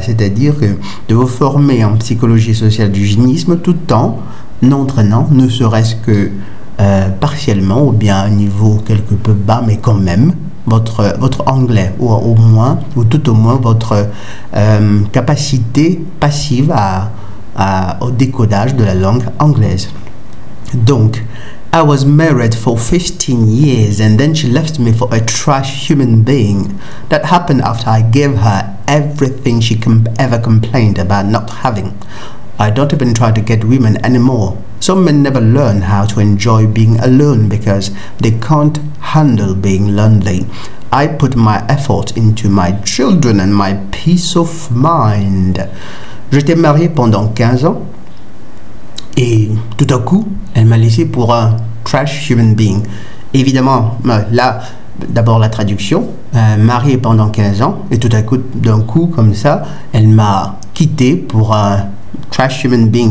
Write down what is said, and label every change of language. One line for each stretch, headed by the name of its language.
French: C'est-à-dire de vous former en psychologie sociale du génisme tout en entraînant, ne serait-ce que partiellement, ou bien à un niveau quelque peu bas, mais quand même, votre anglais, ou tout au moins votre capacité passive au décodage de la langue anglaise.
English: Donc, I was married for 15 years and then she left me for a trash human being. That happened after I gave her everything she ever complained about not having. I don't even try to get women anymore. Some men never learn how to enjoy being alone because they can't handle being lonely. I put my effort into my children and my peace of mind.
French: J'étais marié pendant 15 ans et tout à coup, elle m'a laissé pour un
English: trash human being.
French: Évidemment, là, d'abord la traduction, marié pendant 15 ans et tout à coup, d'un coup comme ça, elle m'a quitté pour un
English: trash human being.